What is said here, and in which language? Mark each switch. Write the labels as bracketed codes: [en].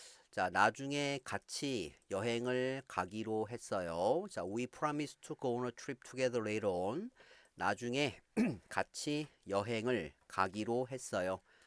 [ko] 자, 나중에 같이 여행을 가기로 했어요. [en] 자, we promise to go on a trip together later on. [ko] 나중에 같이 여행을 가기로 했어요.